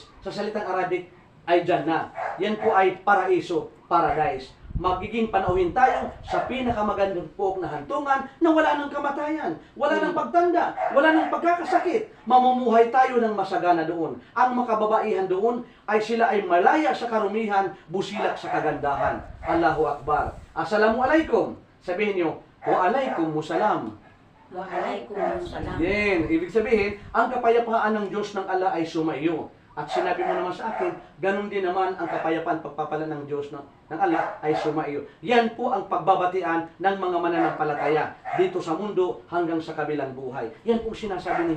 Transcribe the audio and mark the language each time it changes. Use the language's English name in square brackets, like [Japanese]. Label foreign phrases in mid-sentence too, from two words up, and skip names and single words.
[Filipino] Sa salitang Arabic ay Jannah. Yan po ay paraiso, paradise. Magiging panauhin tayo sa pinakamagandang pook na hantungan na wala ng kamatayan, wala ng pagtanda, wala ng pagkakasakit. Mamumuhay tayo ng masagana doon. Ang makababaihan doon ay sila ay malaya sa karumihan, busilak sa kagandahan. [Arabic] الله أكبر السلام عليكم. Sabihin nyo, وعليكم السلام. وعليكم السلام. [Filipino] Yan. Ibig sabihin, ang kapayapaan ng Diyos ng Allah ay sumaiyo. At sinabi mo naman sa akin, ganun din naman ang kapayapaan pagpapala ng Diyos ng Allah ay sumaiyo. Yan po ang pagbabatian ng mga mananampalataya dito sa mundo hanggang sa kabilang buhay. Yan po sinasabi ni